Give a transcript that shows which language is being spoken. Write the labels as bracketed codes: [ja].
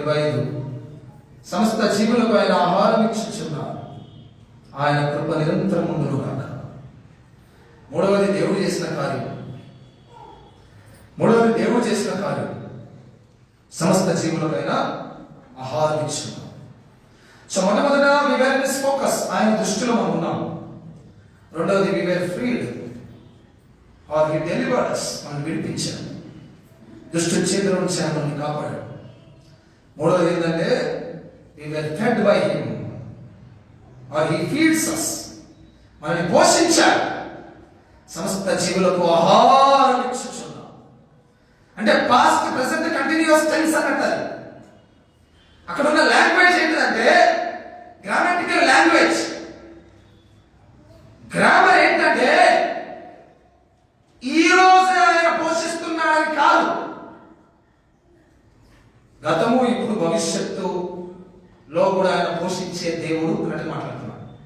[te] 25, సమస్త జీవులకు ఆయన ఆహారం ఇచ్చుచున్నారు, ఆయన కృప నిరంతరం ఉండును గాక. మూడవది దేవుడు చేసిన కార్యం. మూడవది దేవుడు చేసిన కార్యం, సమస్త జీవులకైనా ఆహారం ఇచ్చున్నాం. సో మొట్టమొదట [en] we were in his focus, [te] ఆయన దృష్టిలో మనం ఉన్నాం. [en] రెండవది we were freed or he delivered us, [te] మనం విడిపించాడు. దుష్టు చేతుల నుంచి ఆయన మనల్ని కాపాడాడు. మూడవది ఏంటంటే [en] we were fed by him or he feeds us, [te] మనల్ని పోషించాడు. సమస్త జీవులకు ఆహారం ఇచ్చుచున్నాం అంటే పాస్ట్ ప్రెసెంట్ కంటిన్యూస్ టెన్స్ అన్నట్టు. అక్కడ ఉన్న లాంగ్వేజ్ ఏంటంటే గ్రామటికల్ లాంగ్వేజ్. గ్రామర్ ఏంటంటే ఈ రోజే ఆయన పోషిస్తున్నాడని కాదు, గతము ఇప్పుడు భవిష్యత్తులో కూడా ఆయన పోషించే దేవుడు అన్నట్టు మాట్లాడుతున్నాడు.